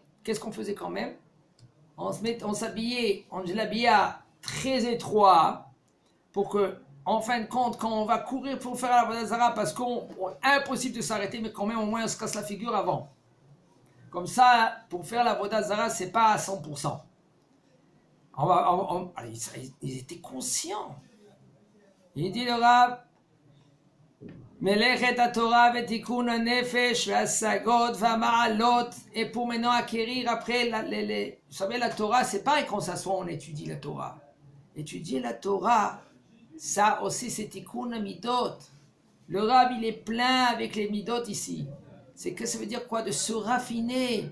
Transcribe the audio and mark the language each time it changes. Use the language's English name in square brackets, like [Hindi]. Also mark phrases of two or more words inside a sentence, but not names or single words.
[French] Qu'est-ce qu'on faisait quand même? On s'habillait, on l'habillait très étroit pour que, en fin de compte, quand on va courir pour faire la [Hebrew] עבודה זרה, [French] parce impossible de s'arrêter, mais quand même au moins on se casse la figure avant. Comme ça, pour faire la [Hebrew] עבודה זרה, [French] c'est pas à 100%. Ils étaient conscients. Il dit le Rav, [Hebrew] מלאכת התורה ותיקון הנפש והשגות והמעלות, [French] et pour maintenant acquérir après, vous savez, la Torah, c'est pareil quand on s'assoit, on étudie la Torah. Étudier la Torah, ça aussi c'est [Hebrew] תיקון מידות. [French] Le Rav, il est plein avec les midot ici. C'est que ça veut dire quoi? De se raffiner.